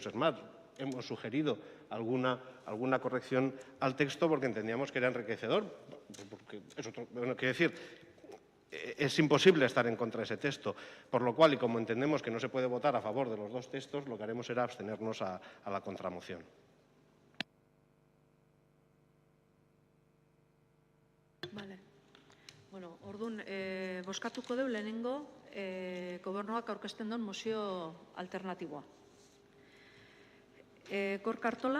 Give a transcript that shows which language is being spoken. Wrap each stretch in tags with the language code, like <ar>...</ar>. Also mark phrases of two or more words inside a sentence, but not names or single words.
<es>Es más, hemos sugerido alguna corrección al texto porque entendíamos que era enriquecedor. Porque quiero decir, es imposible estar en contra de ese texto, por lo cual, y como entendemos que no se puede votar a favor de los dos textos, lo que haremos será abstenernos a la contramoción. Vale.</es> <eu>Bueno, orduan, bozkatuko dugu lehenengo gobernuak aurkezten duen mozio alternatiboa. Gorka Artola,</eu>